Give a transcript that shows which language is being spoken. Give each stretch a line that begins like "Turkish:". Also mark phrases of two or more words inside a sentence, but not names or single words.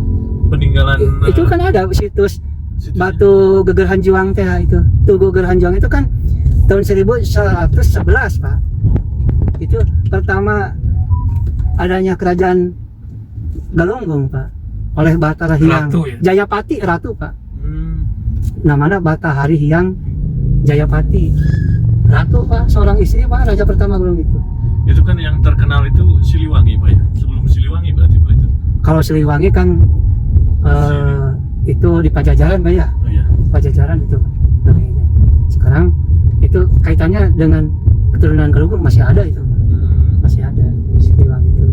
Indonesian: Peninggalan Itu kan ada situs situsnya. Batu Geger Hanjuang teh itu. Tugu Geger Hanjuang itu kan tahun 1111 Pak. Itu pertama adanya kerajaan Galunggung Pak oleh Batara Hyang. Ratu ya? Jayapati Ratu Pak. Hmm. Namanya Batahari Hyang Jayapati. Ratu Pak, seorang istri Pak, raja pertama Galunggung itu. Itu kan yang terkenal itu Siliwangi Pak ya. Sebelum Siliwangi berarti Pak itu. Kalau Siliwangi kan itu di Pajajaran Pak ya. Oh iya. Pajajaran itu namanya. Sekarang itu kaitannya dengan keturunan Galunggung masih ada itu, masih ada Siliwangi itu.